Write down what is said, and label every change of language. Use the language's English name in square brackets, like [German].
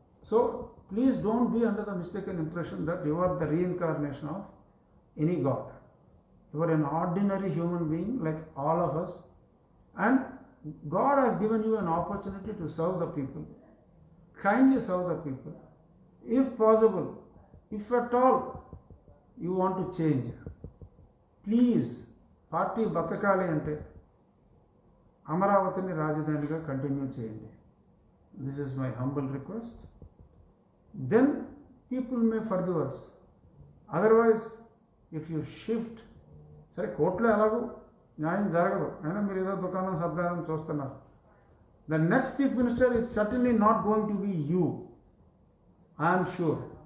[English] So please don't be under the mistaken impression that you are the reincarnation of any god. You are an ordinary human being like all of us, and God has given you an opportunity to serve the people. Kindly serve the people. If possible, if at all you want to change, please, [Telugu] party బతకాలి అంటే అమరావతిని రాజధానిగా continue చేయండి. [English] This is my humble request. Then people may forgive us. Otherwise if you shift, [Telugu] సరే కోర్టులో ఎలాగో న్యాయం జరగదు, అయినా మీరు ఏదో దుకాణం శబ్దాలను చూస్తున్నారు. [English] The next chief minister is certainly not going to be you, I'm sure.